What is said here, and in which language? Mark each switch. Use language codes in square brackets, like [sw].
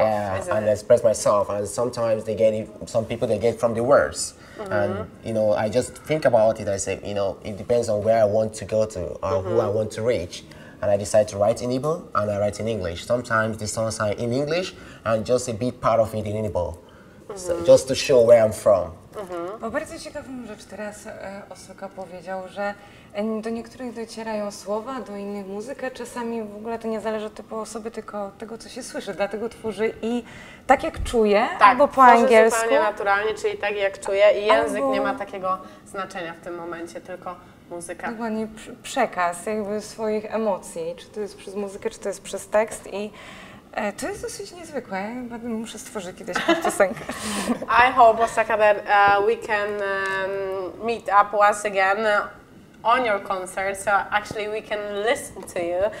[en] yeah, and express myself, and sometimes some people they get from the words. And I just think about it. I say, it depends on where I want to go to or who I want to reach, and I decide to write in Igbo and I write in English. Sometimes the songs are in English and just a bit part of it in Igbo, so just to show where I'm from. [pl] Bo bardzo ciekawą rzecz teraz Osoka powiedział, że do niektórych docierają słowa, do innych muzyka. Czasami w ogóle to nie zależy od typu osoby, tylko od tego, co się słyszy. Dlatego tworzy i tak jak czuje, albo po angielsku. Zupełnie naturalnie, czyli tak jak czuje i język nie ma takiego znaczenia w tym momencie, tylko muzyka. Dokładnie, przekaz jakby swoich emocji, czy to jest przez muzykę, czy to jest przez tekst i to jest dosyć niezwykłe. Chyba muszę stworzyć kiedyś piosenkę. [en] I hope, Osaka, that we can meet up once again on your concert, so actually we can listen to you.